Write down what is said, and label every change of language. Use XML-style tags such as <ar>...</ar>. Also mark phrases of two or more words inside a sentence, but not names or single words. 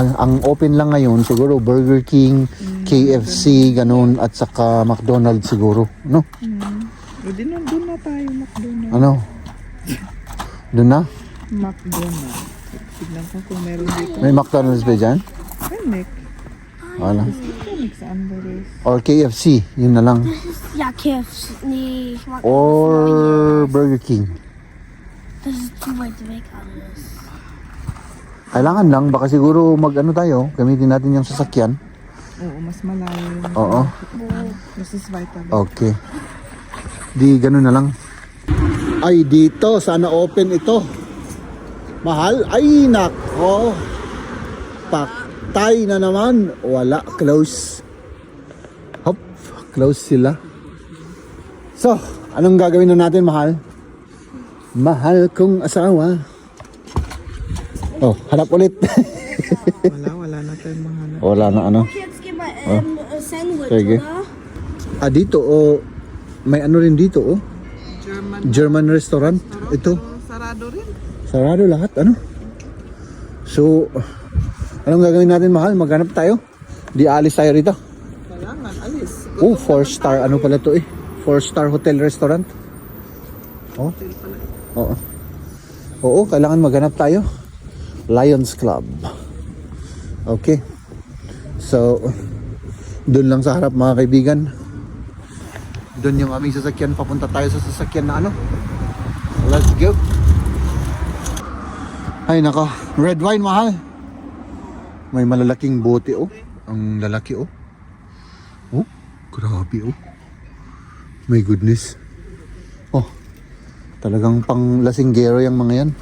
<tl>Ang open lang ngayon, siguro Burger King, KFC, ganun, at saka McDonald's siguro. No? Pwede na, doon na tayo, McDonald's. Ano? Doon na? McDonald's. Tignan ko kung meron dito. May McDonald's ba dyan? Panic. Wala. Panic sa Amberes. Or KFC, yun na lang.</tl> <de>Ja, KFC. Nee, ich mag</de> <en>Or Burger King.</en> <de>Das ist zu weit weg alles.</de> <tl>Kailangan lang, baka siguro mag-ano tayo, gamitin natin yung sasakyan. Oo, mas malayo. Oo.</tl> <en>This is vital.</en> <tl>Okay. Di ganun na lang. Ay, dito, sana open ito. Mahal, ay nako. Paktay na naman. Wala, close. Hop, close sila. So, anong gagawin na natin, mahal? Mahal kong asawa. Oh, hanap ulit. Wala na tayong mahanap. Wala na ano.</tl> <de>Jetzt gehen wir Sandwich,</de> <tl>Sige.</tl> <de>oder?</de> <tl>Dito, oh, may ano rin dito, oh.</tl> <en>German restaurant.</en> <tl>Ito. Sarado rin. Sarado lahat, ano? So, anong gagawin natin, mahal? Maghanap tayo? Di alis tayo rito? Kailangan, alis. Oh, 4-star, ano pala to eh?</tl> <en>4-star hotel restaurant.</en> <tl>Oh. Oo. Oo, kailangan maghanap tayo. Lions Club. Okay. So, doon lang sa harap, mga kaibigan. Doon yung aming sasakyan. Papunta tayo sa sasakyan na ano.</tl> <en>Let's go.</en> <tl>Ay nako, red wine, mahal. May malalaking bote, oh. Ang lalaki, oh. Oh, grabe, oh.</tl> <en>My goodness.</en> <tl>Oh, talagang pang lasinggero yung mga yan.</tl>